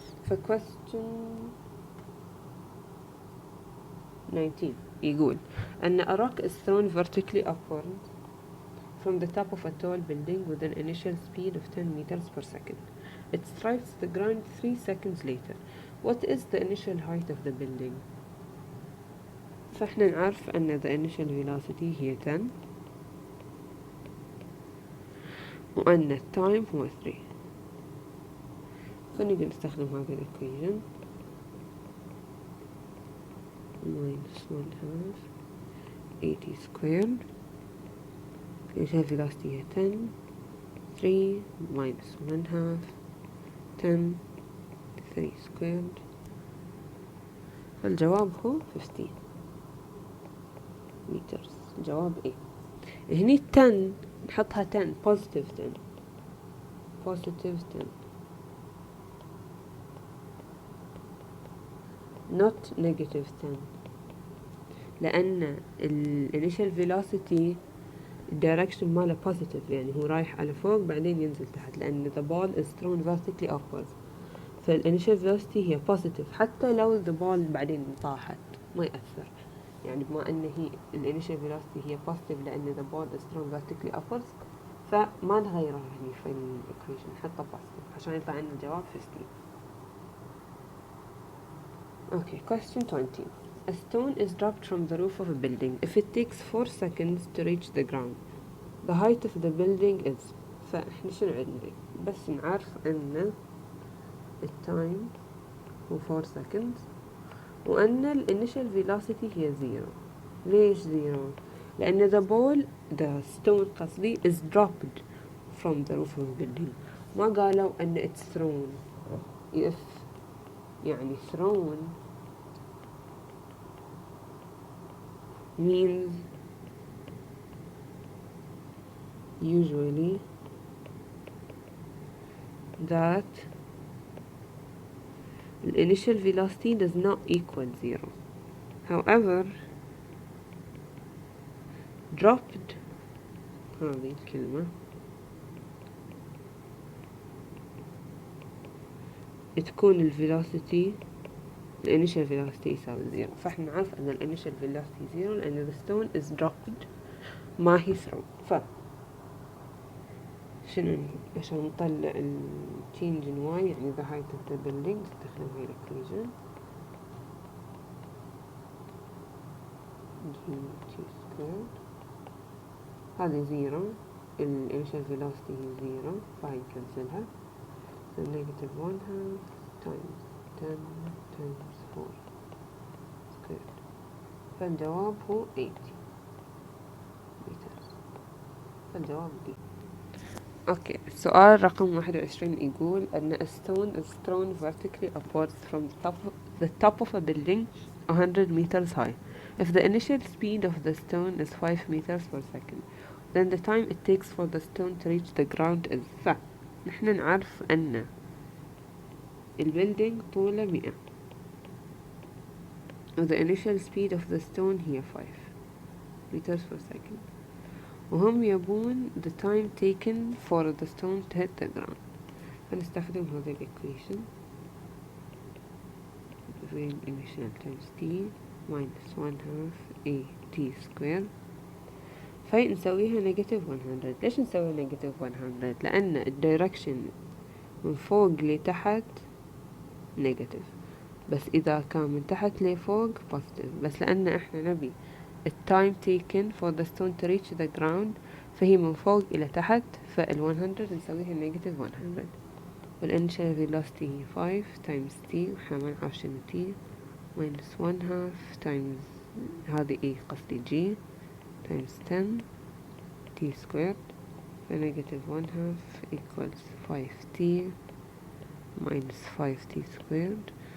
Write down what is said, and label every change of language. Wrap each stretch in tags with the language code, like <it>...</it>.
<en>For question 19</en> <ar>يقول أن</ar> <en>a rock is thrown vertically upward from the top of a tall building with an initial speed of 10 meters per second. It strikes the ground 3 seconds later. What is the initial height of the building?</en> <ar>فإحنا نعرف أن</ar> <en>the initial velocity</en> <ar>هي 10 وأن التايم هو 3. فنقدر نستخدم هذه الإكويشن</ar> <en>minus 1/2 AT squared. initial velocity هي 10 3 minus 1/2 10 3 squared.</en> <ar>فالجواب هو 15 meters. الجواب A.</ar> <en>هني 10 نحطها 10 positive 10 positive 10 not negative 10 لأن initial velocity direction ماله positive</en> <ar>يعني هو رايح على فوق بعدين ينزل تحت لأن</ar> <en>the ball is thrown vertically upwards.</en> <ar>فالinitial velocity هي positive</ar> <en>حتى لو the ball</en> <ar>بعدين طاحت ما يأثر يعني بما أن هي initial velocity هي positive لأن</ar> <en>the ball is thrown vertically upwards</en> <ar>فما نغيرها هني في الإكويشن نحطها positive عشان يطلع عندنا الجواب 15.</ar> <en>Okay, question 20. A stone is dropped from the roof of a building. If it takes 4 seconds to reach the ground, the height of the building is.</en> <ar>فإحنا شنو عندنا؟ بس نعرف أن التايم هو 4 seconds وأن الانيشال velocity هي 0. ليش 0؟ لأن</ar> <en>the stone</en> <ar>قصدي</ar> <en>is dropped from the roof of a building.</en> <ar>ما قالوا أن</ar> <en>it's thrown. if</en> <ar>يعني</ar> <en>thrown means usually that the initial velocity does not equal 0. However, dropped</en> <ar>هذه الكلمة تكون الفيلوسيتي الانيشال velocity يساوي 0. فاحنا نعرف ان الانيشال velocity 0 لان</ar> <en>the stone is dropped</en> <ar>ما هي thrown. شنو عشان نطلع ال change in y يعني</ar> <en>the height of the building</en> <ar>نستخدم هاي الإكويشن g squared.</ar> <en>هذه 0 الانيشال velocity</en> <ar>هي 0 فهاي نكنسلها</ar> <en>so negative 1/2 times 10 times 4 squared.</en> <ar>فالجواب هو 80 meters. فالجواب D. اوكي السؤال رقم 21 يقول أن</ar> <en>a stone is thrown vertically upwards from the top of a building 100 meters high. If the initial speed of the stone is 5 meters per second, then the time it takes for the stone to reach the ground is.</en> <ar>نحن نعرف أن البيلدينج طوله 100</ar> <en>و the initial speed of the stone هي 5 meters per second</en> <ar>وهم يبون</ar> <en>the time taken for the stone to hit the ground.</en> <ar>فنستخدم هذه الإكويشن</ar> <en>initial times t minus 1/2 a t square.</en> <ar>فهي نسويها negative 100. ليش نسويها negative 100؟ لأن الدايركشن من فوق لتحت negative بس إذا كان من تحت لفوق positive. بس لأن إحنا نبي التايم</ar> <en>taken for the stone to reach the ground</en> <ar>فهي من فوق إلى تحت فال 100 نسويها negative 100 والinitial velocity هي 5 times t وإحنا ما نعرف شنو t minus 1/2 times هذه e قصدي g times 10 t squared ف negative 1/2</ar> <en>equals 5t minus 5t squared.</en>